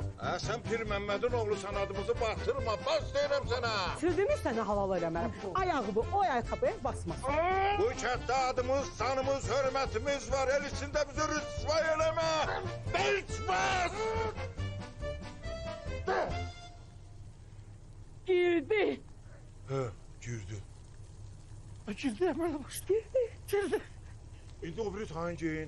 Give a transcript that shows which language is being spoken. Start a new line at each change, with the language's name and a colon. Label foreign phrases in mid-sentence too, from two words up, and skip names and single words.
Azerbaijani: Sən Pir Məmmədin oğlusan, adımızı batırma. Bas deyirəm sənə. Sürdümü səni halal eləmərəm. Ayağımı o ayaqqabıya basma. Bu kənddə adımız, sanımız, hörmətimiz var. El içində bizi rüsvay eləmə. Bərk bas. De. Girdi. Hə, girdi. Girdi hemen başladı. Girdi. İndi o biri hangiyin?